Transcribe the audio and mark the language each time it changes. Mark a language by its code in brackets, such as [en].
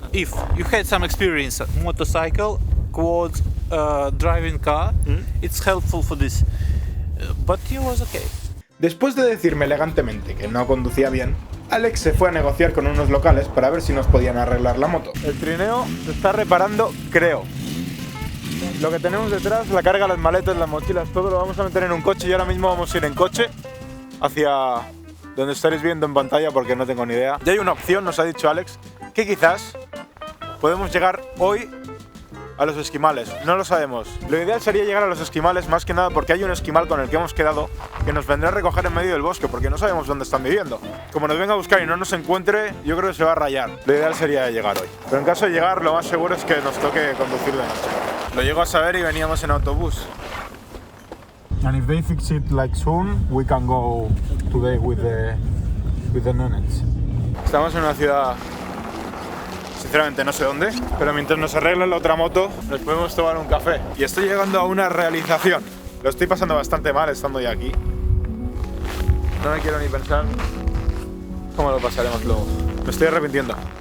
[en] If you had some experience motorcycle, quad, driving car, it's helpful for this. But he was okay. [es] Después de decirme elegantemente que no conducía bien, Alex se fue a negociar con unos locales para ver si nos podían arreglar la moto. El trineo se está reparando, creo. Lo que tenemos detrás, la carga, las maletas, las mochilas, todo lo vamos a meter en un coche y ahora mismo vamos a ir en coche hacia donde estaréis viendo en pantalla porque no tengo ni idea. Ya hay una opción, nos ha dicho Alex, que quizás podemos llegar hoy a los esquimales. No lo sabemos. Lo ideal sería llegar a los esquimales más que nada porque hay un esquimal con el que hemos quedado que nos vendrá a recoger en medio del bosque porque no sabemos dónde están viviendo. Como nos venga a buscar y no nos encuentre, yo creo que se va a rayar. Lo ideal sería llegar hoy. Pero en caso de llegar, lo más seguro es que nos toque conducir de noche. Lo llego a saber y veníamos en autobús. [en] And if they fix it like soon, we can go today with the nunnets. [es] Estamos en una ciudad, sinceramente no sé dónde, pero mientras nos arreglen la otra moto, nos podemos tomar un café. Y estoy llegando a una realización. Lo estoy pasando bastante mal estando ya aquí. No me quiero ni pensar cómo lo pasaremos luego. Me estoy arrepintiendo.